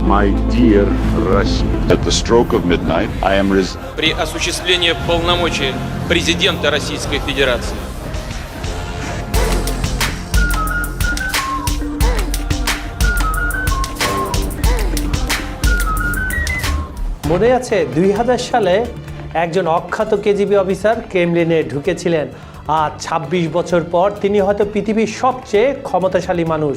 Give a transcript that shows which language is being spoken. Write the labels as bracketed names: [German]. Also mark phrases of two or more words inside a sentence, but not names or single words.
[English] My dear Russia, at the stroke of midnight, I am [Russian] при осуществлении полномочий президента Российской Федерации. [Bangla] মনে আছে 2000 সালে একজন অখ্যাত কেজিবি অফিসার ক্রেমলিনে ঢুকেছিলেন, আর 26 বছর পর তিনি হয়তো পৃথিবীর সবচেয়ে ক্ষমতাশালী মানুষ।